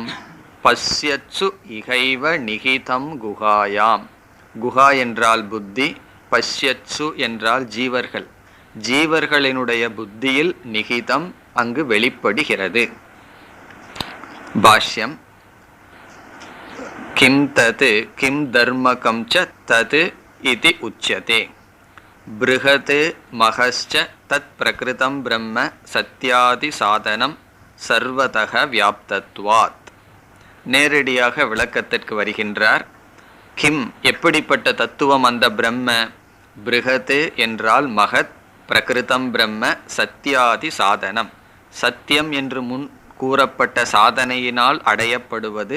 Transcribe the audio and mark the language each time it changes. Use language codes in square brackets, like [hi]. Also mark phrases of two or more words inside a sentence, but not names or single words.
[sa] पश्यत्सु इहैव निहितं गुहायाम्. [ta] குஹா என்றால் புத்தி, பஷ்யத்சு என்றால் ஜீவர்கள். ஜீவர்களினுடைய புத்தியில் நிகிதம் அங்கு வெளிப்படுகிறது. பாஷ்யம். [sa] किं तत् किं धर्मकं च तत् इति उच्यते. बृहत् महश्च तत् प्रकृतं ब्रह्म सत्यादि साधनं सर्वतः व्याप्तत्वात्. [ta] நேரடியாக விளக்கத்திற்கு வருகின்றார். கிம், எப்படிப்பட்ட தத்துவம் அந்த பிரம்ம? ப்ருஹத் என்றால் மகத், [sa] प्रकृतं ब्रह्म सत्यादि साधनम्, [ta] சத்தியம் என்று முன் கூறப்பட்ட சாதனையினால் அடையப்படுவது.